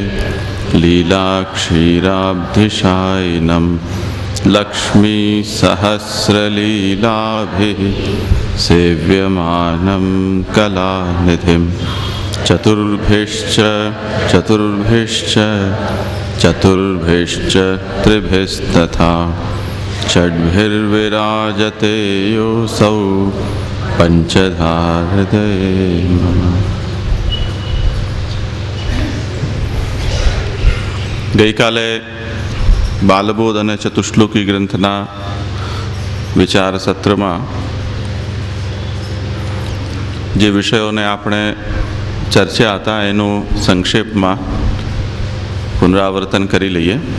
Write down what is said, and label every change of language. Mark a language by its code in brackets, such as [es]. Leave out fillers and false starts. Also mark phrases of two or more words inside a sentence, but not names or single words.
[sa] लीलाक्षीराब्धिशायिनं लक्ष्मीसहस्रलीलाभिः सेव्यमानं कलानिधिं चतुर्भिश्च त्रिभिस्तथा षड्भिर्विराजते योऽसौ पंचधा हृदये मम। [gu] ગઈકાલે બાલબોધ અને ચતુશ્લોકી ગ્રંથના વિચાર સત્રમાં જે વિષયોને આપણે ચર્ચ્યા હતા એનું સંક્ષેપમાં પુનરાવર્તન કરી લઈએ.